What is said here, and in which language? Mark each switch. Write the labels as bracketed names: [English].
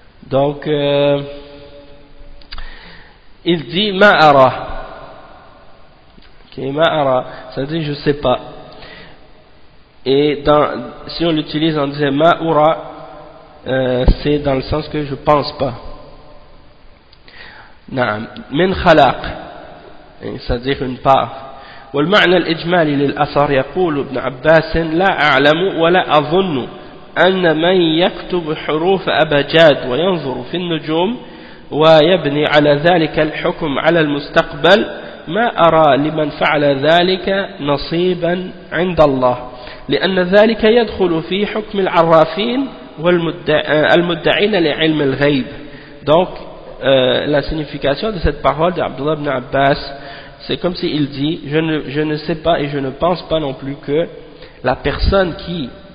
[French] Donc il dit ma ara, ma ara, ça veut dire je sais pas, et si on l'utilise en disant ma ura, c'est dans le sens que je pense pas. [Arabic] Naam, min khalaq, [French] c'est-à-dire une part. [Arabic] والمعنى الإجمالي للأثر يقول ابن عباس لا أعلم ولا أظن أن من يكتب حروف أبجاد وينظر في النجوم ويبني على ذلك الحكم على المستقبل ما أرى لمن فعل ذلك نصيبا عند الله لأن ذلك يدخل في حكم العرافين والمدعين لعلم الغيب. [French] Donc la signification de cette parole d'Abdullah ibn Abbas, c'est comme s'il dit je ne sais pas et je ne pense pas non plus que la personne qui